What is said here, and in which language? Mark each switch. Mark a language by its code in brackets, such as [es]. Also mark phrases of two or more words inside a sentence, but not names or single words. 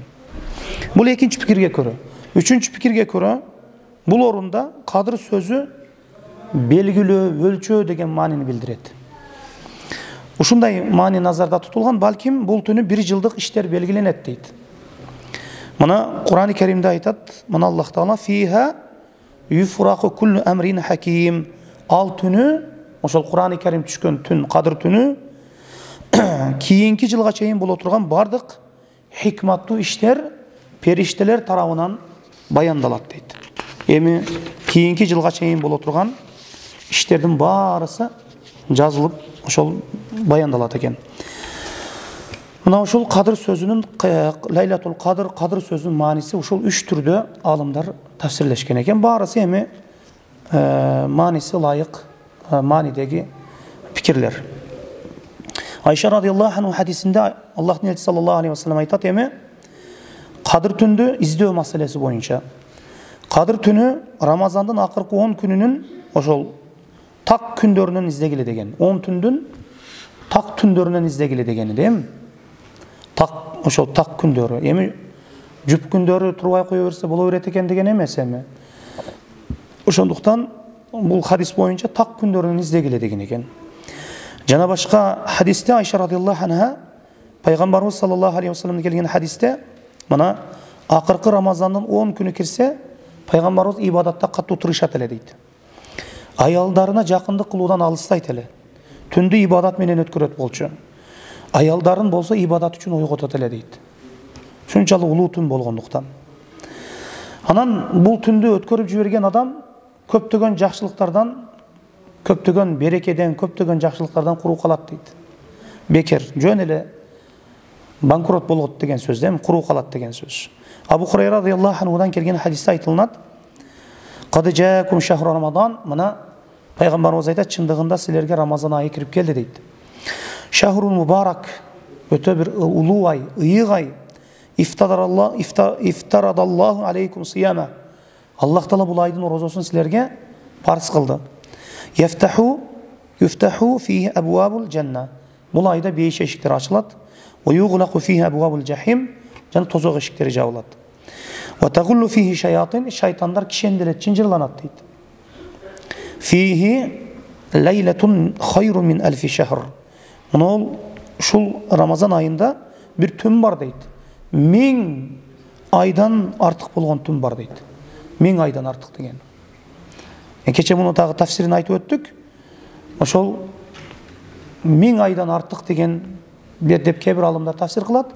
[ky] Бул экинчи пикирге көрө. Үчүнчү пикирге көрө, бул орунда Кадыр сөзү белгилөө, өлчөө деген маанини билдирет. Ушундай маани назарда тутулган, балким бул түнү 1 жылдык иштер белгиленет дейт. Мына Куран-ы Керимде айтат, мына Аллах Таала [ar] فيها يفرق كل أمر حكيم. [ky] Ал түнү, ошол Куран-ы Керим түшкөн түн, Кадыр түнү кийинки жылга чейин боло турган бардык хикматтуу иштер периштелер тарабынан баяндалат дейт. Эми кийинки жылга чейин боло турган иштердин баарысы жазылып ошол баяндалат экен. Мына ушул кадыр сөзүнүн Лайлатул кадыр сөзүнүн мааниси ушул 3 түрдө алымдар тафсирлешкен экен. Баарысы эми мааниси ылайык маанидеги пикирлер. Айша [ar] رضي الله عنه [ky] хадисинде Аллахтын элчиси [ar] صلى الله عليه وسلم [ky] айтат эми кадыр түндү издөө маселеси боюнча. Кадыр түнү Рамазандын акыркы 10 күнүнүн ошол так күндөрүнөн издегиле деген. 10 түндүн так түндөрүнөн издегиле деген эми. Так ошол так күндөрү. Эми жүп күндөрү турбай кое берсе боло берет экен деген эмес эми. Ошондуктан бул хадис боюнча так күндөрүнөн издегиле деген экен. Жана башка хадисте Айша [ar] رضي الله عنها [ky] пайгамбарыбыз [ar] صلى الله عليه وسلم [ky] келген хадисте мына акыркы Рамазандын 10 күнү кирсе пайгамбарыбыз ибадатта катуу тырышат эле дейт. Аялдарына жакындык кылуудан алыстайт эле. Түндү ибадат менен өткөрөт болчу. Аялдарын болсо ибадат үчүн ойготот эле дейт. Шунчалык улуу түн болгондуктан. Анан бул түндү өткөрүп жиберген адам көптөгөн жакшылыктардан, көптөгөн берекеден, көптөгөн жакшылыктардан куру калат дейт. Бекер, жөн эле банкрот болот деген сөз эми, куру калат деген сөз. Абу Хурайра [ar] رضي الله عنه [ky] келген хадисте айтылат. [ar] قد جاءكم شهر رمضان, [ky] мына пайгамбарыбыз айтат, чындыгында силерге Рамазан айы кирип келди дейт. [ar] شهر مبارك, [ky] өтө бир улуу ай, ыйык ай. [ar] افترض الله عليكم صيامه. [ky] Аллах Таала бул айдын орозосун силерге парыз кылды. [ar] يفتح فيه أبواب الجنة. [ky] Бул айда бейиш эшиктер ачылат. [ar] وتغلق فيه أبواب الجحيم. [ky] Жана тозок эшиктери жабылат. [ar] وتغل فيه الشياطين. [ky] Шайтандар кишенделет, чынжырланат дейт. [ar] فيه ليلة خير من ألف شهر. [ky] Мына ушул Рамазан айында бир түн бар дейт. 1000 айдан артык болгон түн бар дейт. 1000 айдан артык деген. Кече муну тагы тафсирин айтып өттүк. Ошол 1000 айдан артык деген деп кээ бир алымдар тафсир кылат.